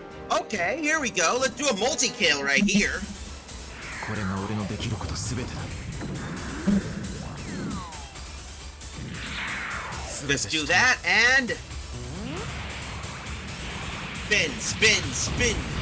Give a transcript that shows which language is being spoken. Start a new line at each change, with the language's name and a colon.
English: Okay, here we go. Let's do a multi-kill right here.
Japanese: これが俺のできることすべてだ。
English: Let's do that and spin, spin, spin.